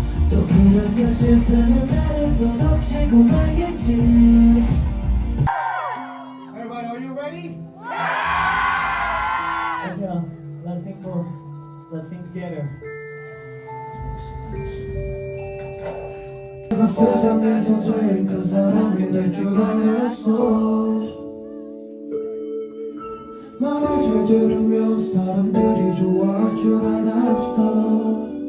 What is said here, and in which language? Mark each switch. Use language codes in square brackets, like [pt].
[ko] 또 그렇게 슬픔은 나를 또 덮치고 말겠지. [en] Everybody, are you ready? Yeah, let's sing together. [ko] 내가 세상에서 제일 큰 사랑이 될 줄 알았어. 말을 잘 들으면 사람들이 좋아할 줄 알았어.